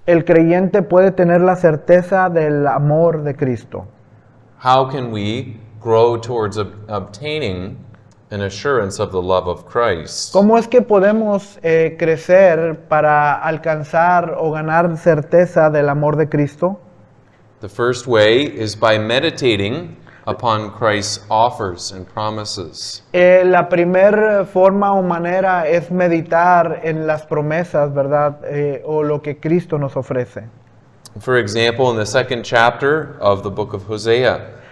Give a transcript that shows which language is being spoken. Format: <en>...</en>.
<es>el creyente puede tener la certeza del amor de Cristo.</es> <en>How can we grow towards obtaining an assurance of the love of Christ?</en> <es>¿Cómo es que podemos crecer para alcanzar o ganar certeza del amor de Cristo?</es> <en>The first way is by meditating upon Christ's offers and promises.</en> <es>La primera forma o manera es meditar en las promesas, ¿verdad? O lo que Cristo nos ofrece.</es> <en>For example, in the 2nd chapter of the book of Hosea,</en>